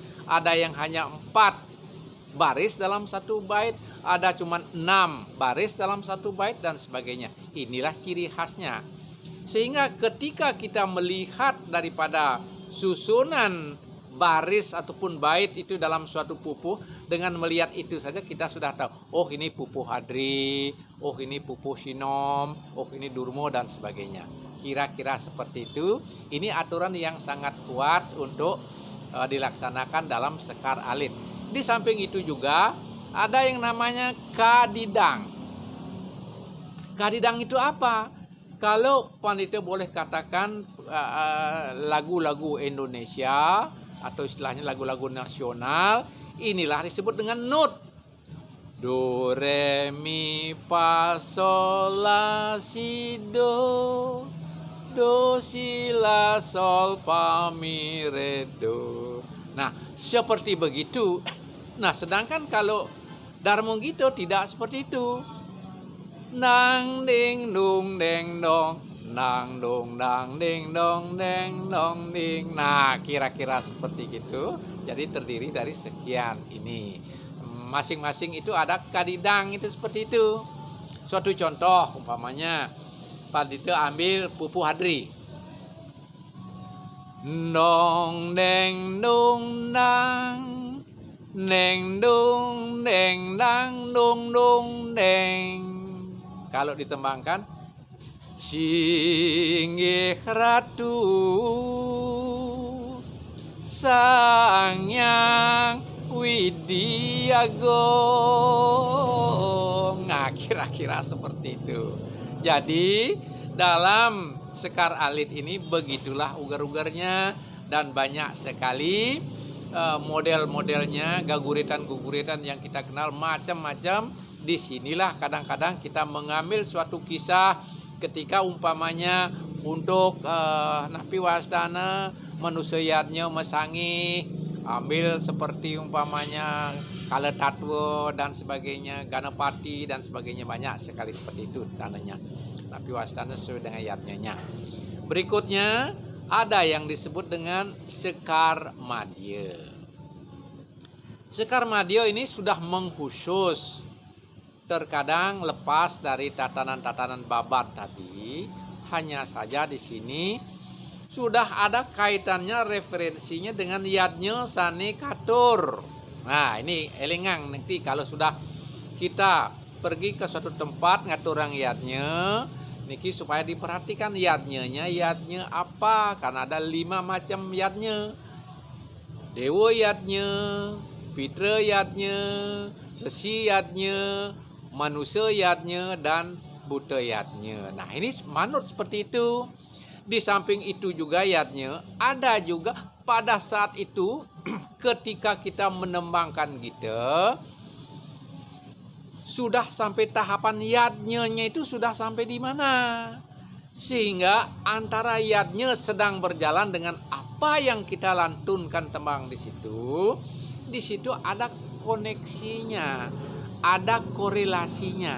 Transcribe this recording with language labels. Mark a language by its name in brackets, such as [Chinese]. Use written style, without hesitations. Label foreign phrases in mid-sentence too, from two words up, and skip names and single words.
[Indonesian] Ada yang hanya 4 baris dalam satu bait, ada cuma 6 baris dalam satu bait dan sebagainya. Inilah ciri khasnya. Sehingga ketika kita melihat daripada susunan baris ataupun bait itu dalam suatu pupuh, dengan melihat itu saja kita sudah tahu, oh ini pupuh hadri, oh ini pupuh sinom, oh ini durmo dan sebagainya. Kira-kira seperti itu. Ini aturan yang sangat kuat untuk dilaksanakan dalam sekar alit. Di samping itu juga ada yang namanya kadidang. Kadidang itu apa? Kalau panitia boleh katakan lagu-lagu Indonesia atau istilahnya lagu-lagu nasional, inilah disebut dengan not. Do, re, mi, fa, sol, la, si, do. Do, si, la, sol, fa, mi, re, do. Nah, seperti begitu. Nah, sedangkan kalau Darmo Gito tidak seperti itu. Nang ding dung deng dong, nang dong dang ding dong deng dong ding. Nah, kira-kira seperti itu. Jadi terdiri dari sekian ini. Masing-masing itu ada kadidang itu seperti itu. Suatu contoh umpamanya Padito ambil pupuh hadri. Dong deng dong dang, deng dong deng dang dong dong deng. Kalau ditembangkan, [Balinese] singgih ratu sang yang widiagung. [Indonesian] Nah, kira-kira seperti itu. Jadi dalam sekar alit ini begitulah ugar-ugarnya, dan banyak sekali model-modelnya, gaguritan-gaguritan yang kita kenal macam-macam. Disinilah kadang-kadang kita mengambil suatu kisah ketika umpamanya untuk [Balinese] Napi Wasdana manusayatnya mesangi, [Indonesian] ambil seperti umpamanya Kaletatwo dan sebagainya, Ganapati dan sebagainya, banyak sekali seperti itu tandanya. [Balinese] Napi Wasdana [Indonesian] sesuai dengan yatnya. Berikutnya ada yang disebut dengan sekar madya. Sekar madya ini sudah mengkhusus. Terkadang lepas dari tatanan-tatanan babat tadi, hanya saja di sini sudah ada kaitannya, referensinya dengan [Balinese] yadnya sane katur. [Indonesian] Nah, ini elingang nanti kalau sudah kita pergi ke suatu tempat [Balinese] ngaturang yadnya, [Indonesian] niki supaya diperhatikan yadnya apa, karena ada 5 macam yadnya. Dewa yadnya, Pitra yadnya, Resi yadnya, manusia yadnya, dan Buddha yadnya. Nah, ini manut seperti itu. Di samping itu juga yadnya ada juga pada saat itu ketika kita menembangkan kita sudah sampai tahapan yadnya itu sudah sampai di mana, sehingga antara yadnya sedang berjalan dengan apa yang kita lantunkan tembang di situ ada koneksinya, ada korelasinya.